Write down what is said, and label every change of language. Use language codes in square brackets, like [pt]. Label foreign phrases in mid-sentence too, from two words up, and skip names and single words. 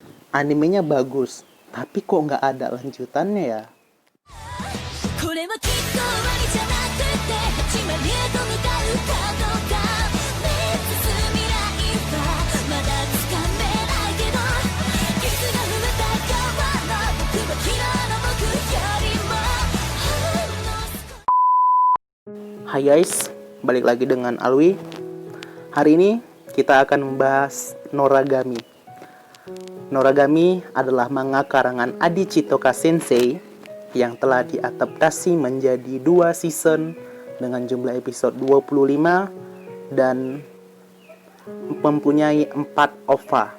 [id] animenya bagus, tapi kok nggak ada lanjutannya ya? [ja] これもきっと終わりじゃなくて始まりへと向かうかどうか目指す未来はまだつかめないけど傷が踏む太陽の僕は昨日の僕よりもほんの少し [id] Hai guys, balik lagi dengan Alwi. Hari ini kita akan membahas Noragami. Noragami adalah manga karangan Adi Chitoka Sensei yang telah diadaptasi menjadi 2 season dengan jumlah episode 25 dan mempunyai 4 OVA.